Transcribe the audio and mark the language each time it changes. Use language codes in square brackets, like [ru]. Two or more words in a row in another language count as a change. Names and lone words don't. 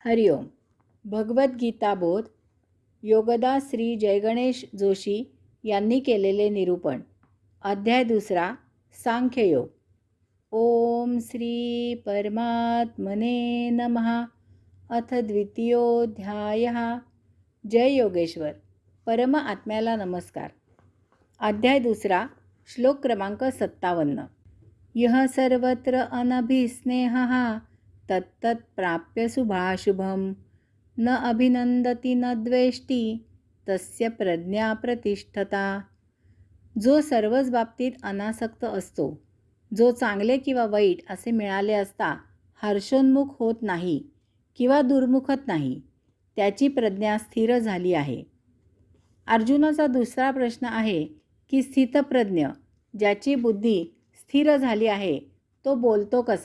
[mr] हरिओम. भगवद्गीता बोध योगदास श्री जयगणेश जोशी यांनी केलेले निरूपण. अध्याय 2. [sa] सांख्ययोग. ओम श्री परमात्मने नमः. अथ द्वितीयोऽध्यायः. जय योगेश्वर. [mr] परम आत्म्याला नमस्कार. अध्याय 2. श्लोक क्रमांक 57. [sa] यः सर्वत्र अनभिस्नेहः तत्तत् प्राप्य शुभाशुभम न अभिनंदती न द्वेष्टी तस्य प्रज्ञा प्रतिष्ठता. [mr] जो सर्वच बाबतीत अनासक्त असतो, जो चांगले किंवा वाईट असे मिळाले असता हर्षोन्मुख होत नाही किंवा दुर्मुखत नाही, त्याची प्रज्ञा स्थिर झाली आहे. अर्जुनाचा दुसरा प्रश्न आहे की स्थितप्रज्ञ ज्याची बुद्धी स्थिर झाली आहे तो बोलतो कसा?